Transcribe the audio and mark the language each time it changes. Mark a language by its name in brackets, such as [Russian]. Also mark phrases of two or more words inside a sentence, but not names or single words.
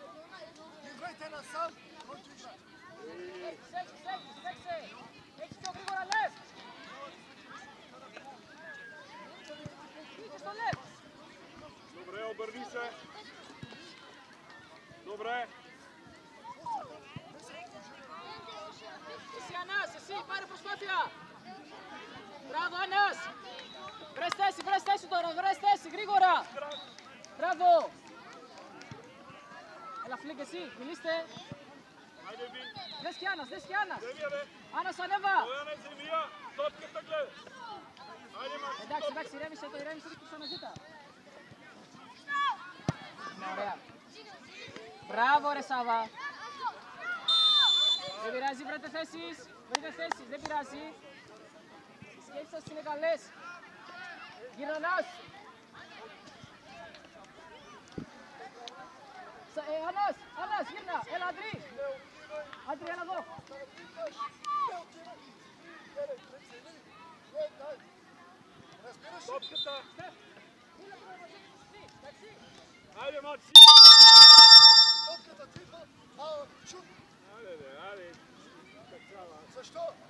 [Bulgarian] Играйте насам, който иска. Добре, обърни се. Добре. [Greek] Εσύ Ανάς, εσύ, πάρε προσπάθεια. Μπράβο Ανάς. Βρες θέση τώρα, βρες θέση, γρήγορα. Μπράβο. Έλα φλίγκ εσύ, μιλήστε. [Bulgarian] Айде, Вин. [Greek] Δες και Άννας, δες και Άννας. [Bulgarian] Девия, бе. [Greek] Άννας ανέβα. [Bulgarian] Бояне, земя. Топката гледаш. Айде, Макс. [Greek] Εντάξει, ηρέμησε το, ηρέμησε και ξαναζήτα. Ωραία. Μπράβο ρε Σάβα. Δεν πειράζει, βρείτε θέσεις, δεν πειράζει. Οι σκέψεις σας είναι καλές. Γυρνανάς. Ανάς, γύρνα, έλα Αντρή. Αντρή, έλα εδώ. [Bulgarian] Топката. Айде, Макси. Топката тръгва, шут. Айде, бе, айде. Защо?